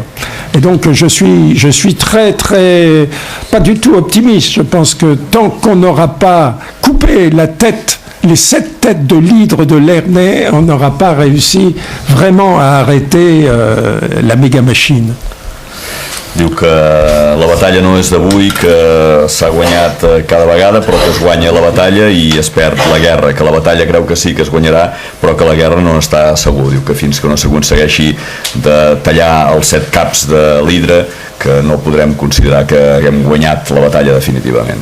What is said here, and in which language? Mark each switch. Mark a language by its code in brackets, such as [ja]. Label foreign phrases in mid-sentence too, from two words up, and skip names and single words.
[fr] Et donc je suis très, très, pas du tout optimiste. Je pense que tant qu'on n'aura pas coupé les 7 têtes de l'hydre de Lernet, on n'aura pas réussi vraiment à arrêter la méga machine. [ca] Diu que la batalla no és d'avui, que s'ha guanyat cada vegada, però que es guanya la batalla i es perd la guerra, que la batalla creu que sí que es guanyarà, però que la guerra no està segur. Diu que fins que no s'aconsegueixi de tallar els 7 caps de l'hidra, que no podrem considerar que haguem guanyat la batalla definitivament.